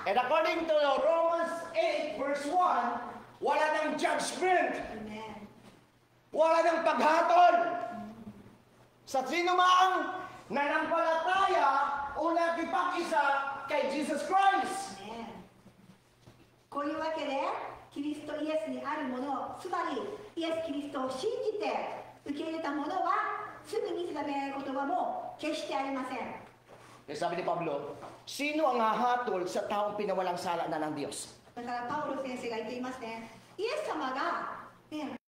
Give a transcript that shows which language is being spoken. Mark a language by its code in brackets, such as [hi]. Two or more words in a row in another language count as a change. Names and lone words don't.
[en] And according to Romans 8 verse 1, [tl] wala nang [en] judgment. [ja] アーメン [tl] Wala nang paghatol. Sa sino mang nanampalataya o nagkipag-isa kay Jesus Christ. [ja] ねこういうわけでキリストイエスにあるもの、つまりイエス・キリストを信じて受け入れたものはすぐに定められる言葉も決してありません。 [tl] Eh, sabi ni Pablo, sino ang hahatol sa taong pinawalang sala na ng Diyos? [ja] だからパウロ先生が言っていますね。イエス様が、ね、